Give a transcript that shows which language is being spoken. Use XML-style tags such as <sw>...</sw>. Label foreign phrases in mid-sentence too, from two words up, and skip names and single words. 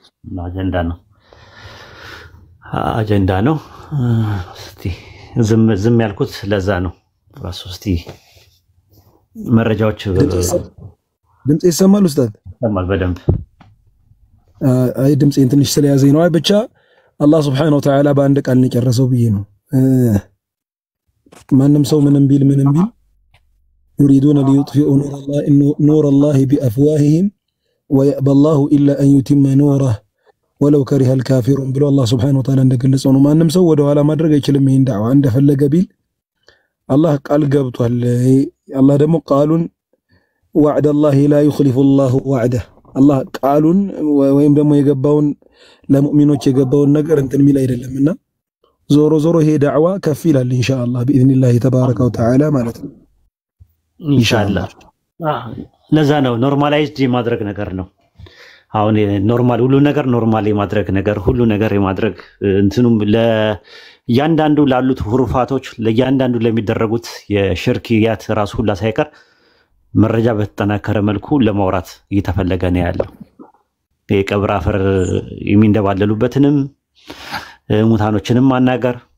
<am>አጀንዳ ነው እስቲ ዝም ያልኩት ለዛ ነው ራሱ እስቲ መረጃዎች ድምጽ ይሰማል ኡስታዝ ይሰማል በደንብ አይ ድምጽ ትንሽ ስለያዘኝ ነው አይ ብቻ አላህ</am> <ar>سبحانه وتعالى</ar> <am>በአንድ ቃል ነው ጨረሰው ብዬ ነው ማንንም ሰው ምንም ቢል</am> <ar>يريدون ليطفئوا نور الله بأفواههم ويأبى الله إلا أن يتم نوره ولو كره الكافرون بلو الله سبحانه وتعالى</ar> <am>እንደገለጸው ነው ማንንም ሰው ወደ ኋላ ማድረግ አይችልም ይሄን ዳዋ እንደፈለገ ቢል አላህ ቃል ገብቷል አላህ ደግሞ ቃሉን</am> <ar>وعد الله لا يخلف الله وعده</ar> <am>አላህ ቃሉን ወይም ደግሞ የገባውን ለሙእሚኖች የገባውን ነገር እንትን ሚል አይደለምና ዞሮ ይሄ ዳዋ ከፍ ይላል ኢንሻአላህ</am> <ar>باذن الله تبارك وتعالى</ar> <am>ማለት ነው ኢንሻአላህ ለዛ ነው ኖርማላይዝድ የማድረግ ነገር ነው አሁን ኖርማል ሁሉ ነገር ኖርማል የማድረግ ነገር ሁሉ ነገር የማድረግ እንትኑም ለያንዳንዱ ላሉት ሁሩፋቶች ለያንዳንዱ ለሚደረጉት የሽርክያት ራስ ሁላ ሳይቀር መረጃ በተጠናከረ መልኩ ለማውራት እየተፈለገ ነው ያለው የቀብር አፈር የሚንደባለሉበትንም ሙታኖችንም ማናገር</am>